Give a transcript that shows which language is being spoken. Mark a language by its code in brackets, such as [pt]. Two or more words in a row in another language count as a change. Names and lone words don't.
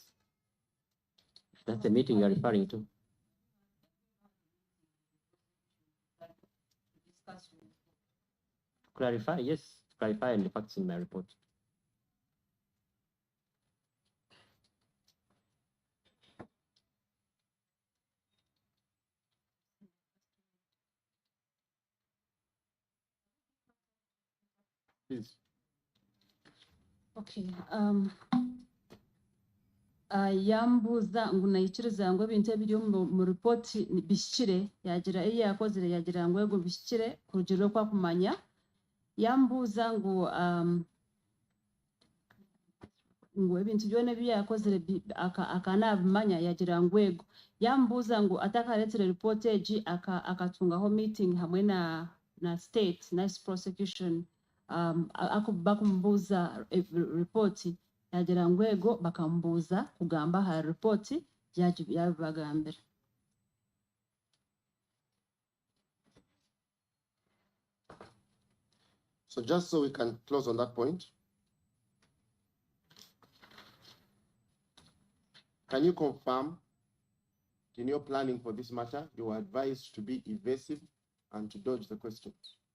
[en] That's the meeting you're referring to. Clarify, yes, clarify and the facts in my report. Please. [nyn] Okay. Yambuza ngu nayikiriza ngu ebintu ebiri mu report bishikire yagira eyi yakozire yagira ngu ego bishikire kurugero kwa kumanya yambuza ngu ebintu byona byakozire akanabimanya yagira ngu ego yambuza ngu atakaretere report egi akatungaho meeting hamwe na [en] state nice prosecution [nyn] bakumbuza report yagira ngu ego bakambuza kugamba ha report yabibagambira. [en] So just so we can close on that point, can you confirm in your planning for this matter, you were advised to be evasive and to dodge the questions?